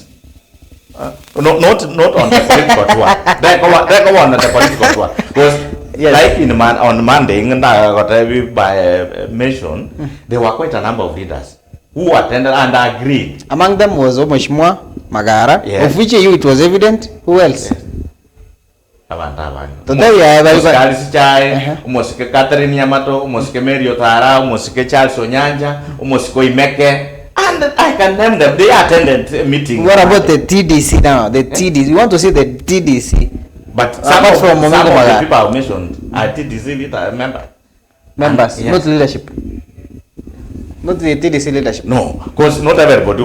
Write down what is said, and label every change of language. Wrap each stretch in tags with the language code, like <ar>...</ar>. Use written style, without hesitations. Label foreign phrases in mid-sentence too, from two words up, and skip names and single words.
<en>Not on the political tour. They go on the political tour because like on Monday, by mention, there were quite a number of leaders who attended and agreed. Among them was Mheshimiwa Magara, of which it was evident. Who else? Umosike Catherine Yamato, Umosike Mary Otara, Umosike Charles Onyanja, Umosiko Imeke, and I can name them. They attended meetings. What about the TDC now? The TDC. You want to see the TDC? But some of the people I mentioned are TDC members, not leadership. Not the TDC leadership. No, because not everybody.</en>